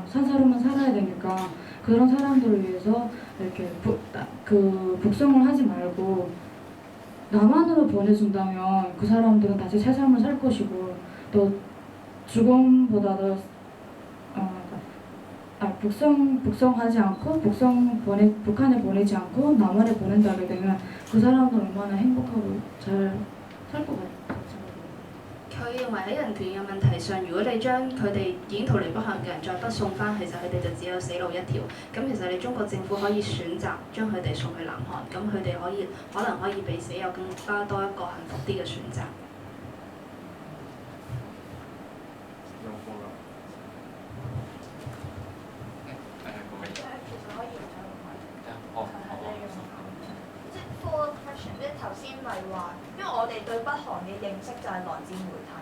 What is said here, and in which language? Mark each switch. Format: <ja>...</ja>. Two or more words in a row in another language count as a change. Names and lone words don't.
<ko>산 사람은 살아야 되니까 그런 사람들을 위해서 이렇게 북성을 하지 말고 남한으로 보내준다면 그 사람들은 다시 새 삶을 살 것이고 또 죽음보다도 북성하지 않고 북한에 보내지 않고 남한에 보낸다게 되면 그 사람들 얼마나 행복하고 잘 살 것 같아요.</ko> <yue>佢認為喺人權嘅問題上，如果你將佢哋已經逃離北韓嘅人再不送翻，其實佢哋就只有死路一條。咁其實你中國政府可以選擇將佢哋送去南韓，咁佢哋可能可以比死有更加多一個幸福啲嘅選擇。即係</yue> <en>follow question，</en> <yue>即係頭先咪話，因為我哋對北韓嘅認識就係來自媒體。</yue>